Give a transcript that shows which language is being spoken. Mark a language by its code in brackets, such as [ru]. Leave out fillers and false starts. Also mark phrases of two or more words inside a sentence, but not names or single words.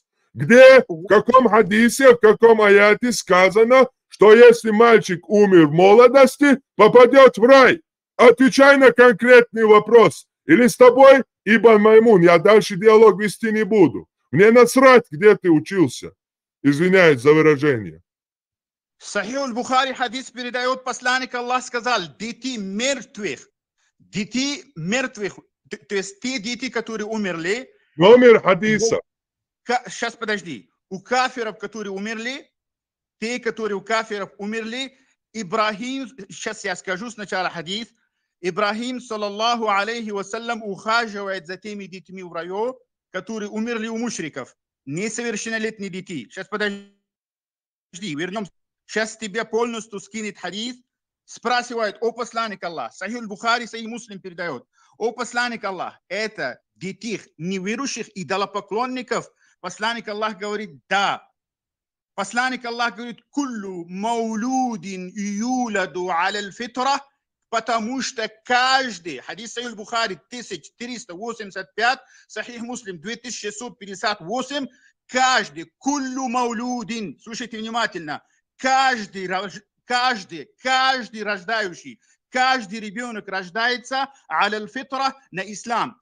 [ru] Где, в каком хадисе, в каком аяте сказано, что если мальчик умер в молодости, попадет в рай? Отвечай на конкретный вопрос. Или с тобой, Ибн Маймун, я дальше диалог вести не буду. Мне насрать, где ты учился. Извиняюсь за выражение. Сахих аль-Бухари хадис передает, посланник Аллах сказал, дети мертвых, то есть те дети, которые умерли. Номер хадиса. Сейчас подожди. У кафиров, которые умерли, те, которые у кафиров умерли, Ибрахим, сейчас я скажу сначала хадис, Ибрахим, [ar] صلى الله عليه وسلم, [ru] ухаживает за теми детьми в раю, которые умерли у мушриков, несовершеннолетние дети. Сейчас подожди, вернемся. Сейчас тебя полностью скинет хадис, спрашивает, о посланник Аллах, Сахих аль-Бухари, Сахих Муслим передает, о посланник Аллах, это детей неверующих идолопоклонников. Посланник Аллах говорит, да. Посланник Аллах говорит, [ar] كل مولود يولد على الفطرة, [ru] потому что каждый, хадис Сахих аль-Бухари 1385, Сахих Муслим 2658, каждый, [ar] كل مولود, [ru] слушайте внимательно, каждый рождающий, каждый ребенок рождается [ar] على الفطرة [ru] на ислам.